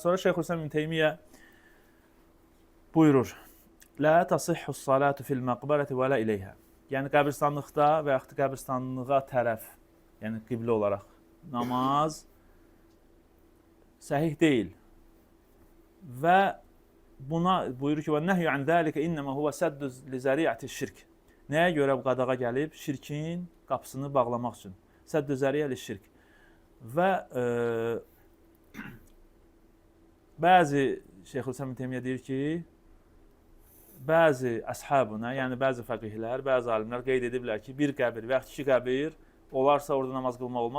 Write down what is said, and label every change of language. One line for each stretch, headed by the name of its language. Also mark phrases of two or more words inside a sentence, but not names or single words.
Azerbaijani: Sonra Şeyxülislam İbn Teymiyyə buyurur:
Arabic: "لا تصح الصلاة في المقبرة ولا إليها."
Azerbaijani: Yəni qəbirstanlıqda və yaxud qəbirstanlığa tərəf, yəni qiblə olaraq namaz səhih deyil. Və buna buyurur ki:
Arabic: "والنهي عن ذلك إنما هو سد لذريعة الشرك."
Azerbaijani: Nəyə görə bu qadağa gəlib? Şirkin qapısını bağlamaq üçün.
Arabic: سد ذريعة لشرك.
Azerbaijani: Və bəzi Şeyxülislam İbn Teymiyyə deyir ki, bəzi əshabına, yəni bəzi fəqihlər, bəzi alimlər qeyd ediblər ki, bir qəbir və yaxud iki qəbir olarsa orada namaz qılmaq olmaz.